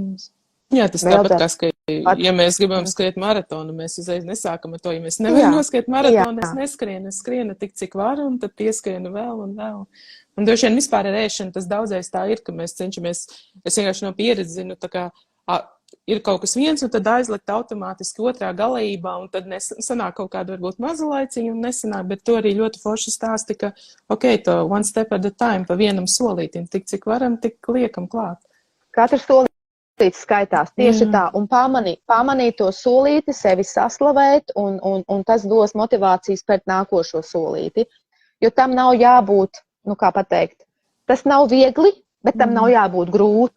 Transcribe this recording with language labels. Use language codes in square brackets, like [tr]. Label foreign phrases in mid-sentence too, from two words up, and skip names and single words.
[lv] Jā, tas tāpat, ka, ja mēs gribam skriet maratonu, mēs uzreiz nesākam ar to, ja mēs nevaram noskriet maratonu, es skrienu tik, cik varu, un tad pieskrienu vēl un vēl. Un droši vien vispār ar ēšanu tas daudzais tā ir, ka mēs cenšamies, es vienkārši no pieredzes zinu, tā kā ir kaut kas viens, un tad aizlikt automātiski otrā galējībā, un tad sanāk kaut kādu varbūt mazu laiciņu un nesanāk, bet to arī ļoti forši stāsti, ka, [en] ok, to one step at a time, [lv] pa vienam solītim, tik cik varam, tik liekam klāt. Katrs solītis skaitās tieši tā, un pamanīt to solīti, sevi saslavēt, un tas dos motivācijas pēc nākošo solīti, jo tam nav jābūt, kā pateikt, tas nav viegli, bet tam nav jābūt grūti.